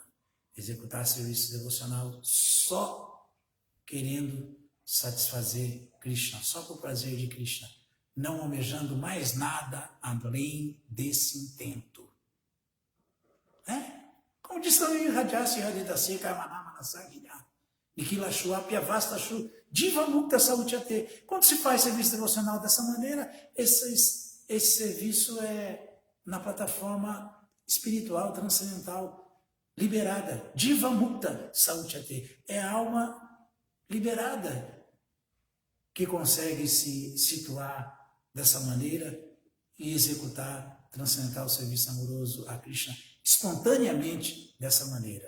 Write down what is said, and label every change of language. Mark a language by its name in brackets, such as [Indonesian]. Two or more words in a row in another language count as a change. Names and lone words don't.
[Portuguese] Executar serviço devocional só querendo satisfazer Krishna, só por prazer de Krishna, não almejando mais nada além desse intento. Como diz também [Sanskrit] Rajasi Haridasi Karmanama Nasagirya Nikila Shuapya Vasta Shu Diva Mukta Sautyate. [Portuguese] Quando se faz serviço devocional dessa maneira, esse serviço é na plataforma espiritual, transcendental, liberada. [Sanskrit] Diva Mukta Sautyate. [Portuguese] É a alma liberada que consegue se situar dessa maneira e executar transcendental serviço amoroso a Krishna espontaneamente dessa maneira.